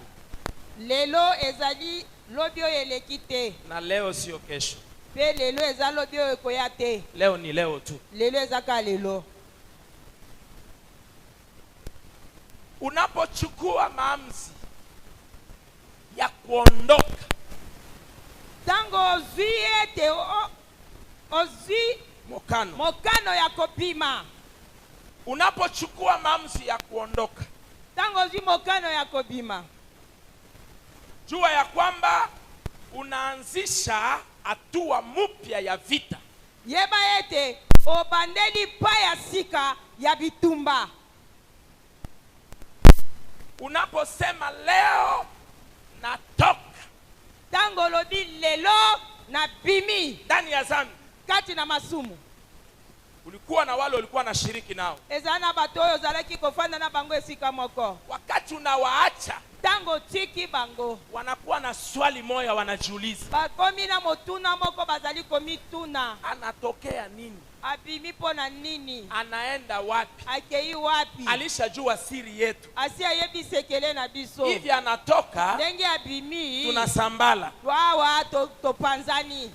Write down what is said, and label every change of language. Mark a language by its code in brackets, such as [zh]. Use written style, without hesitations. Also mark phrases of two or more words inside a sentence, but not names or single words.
[ln] Lelo ezali lobi oyo eleki te. [sw] Na leo sio kesho. [ln] Pe lelo ezali lobi oyo ekoya te. [sw] Leo ni leo tu. [ln] Lelo ezaka lelo. [sw] Unapochukua maamuzi ya kuondoka, [ln] tango ozwi ete ozwi mokano ya kopima. [sw] Unapochukua maamuzi ya kuondoka, [ln] tango ozwi mokano ya kobima, [sw] jua ya kwamba unaanzisha hatua mpya ya vita. [ln] Yeba ete obandeli pa ya sika ya bitumba. [sw] Unaposema leo natoka, [ln] tango lobi lelo na bimi [sw] ndani ya zambi, [ln] kati na masumu, [sw] ulikuwa na wale ulikuwa na shiriki nao. [ln] Ezana bato oyo zalaki kofanda na bango esika moko. [sw] Wakati unawaacha, [ln] tango tiki bango, [sw] wanakuwa na swali moja wanajiuliza. [ln] Bakomi na motuna moko bazali komituna. [sw] Anatokea nini? [ln] Abimi pona nini? [sw] Anaenda wapi? [ln] Akei wapi? [sw] Alishajua siri yetu. [ln] Asia yebi sekele na biso. [sw] Hivi anatoka, [ln] ndenge abimi, [sw] tunasambala. [ln] Wawa topanzani.